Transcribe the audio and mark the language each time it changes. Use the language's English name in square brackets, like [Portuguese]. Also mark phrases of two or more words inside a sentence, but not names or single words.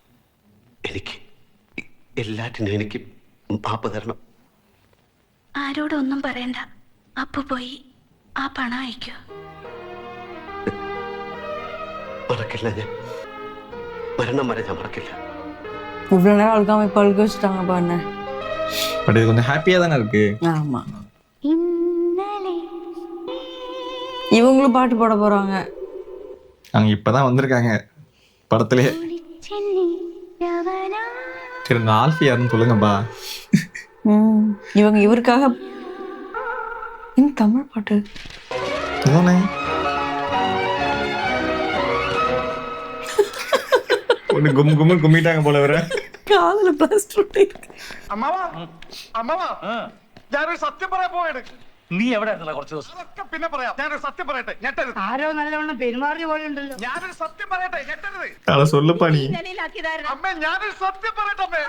[Malayalam] എല്ലാറ്റിനും എനിക്ക് മാപ്പ് തരണം. ആരോടൊന്നും പറയണ്ട. അപ്പു പോയി ആ പണം അയക്കൂ. മറക്കില്ല, ഞാൻ മരണം വരെ ഞാൻ മറക്കില്ല. [Tamil] இவ்வளவு நேரம் அழுகாம இப்ப அழுக வச்சுட்டாங்க பாருங்க. பட் இது கொஞ்சம் ஹாப்பியா தானே இருக்கு. ஆமா, இவங்களும் பாட்டு பாட போறாங்க. அவங்க இப்பதான் வந்திருக்காங்க படத்திலே. சரி, இந்த ஆல்ஃபி யாருன்னு சொல்லுங்கப்பா. இவங்க இவருக்காக இந்த தமிழ் பாட்டு அதானே. ஒண்ணு கும்மிட்டாங்க போல வர. [Malayalam] കാതിൽ പ്ലാസ്റ്റർ ഇട്ടേക്ക്. അമ്മാവാ അമ്മാവാ ആ, ഞാനൊരു സത്യം പറയാൻ പോവാണ്. നീ എവിടെ ആയിരുന്നല്ലോ കുറച്ച് ദിവസം? അതൊക്കെ പിന്നെ പറയാം. ഞാനൊരു സത്യം പറയട്ടെ, ഞെട്ടരുത്. ആരോ നല്ലവണ്ണം പെരുമാറിയ പോലെ ഉണ്ടല്ലോ. ഞാനൊരു സത്യം പറയട്ടെ, ഞെട്ടരുത്. അതെ சொல்லு പണി. അമ്മേ ഞാനൊരു സത്യം പറയട്ടെ അമ്മേ.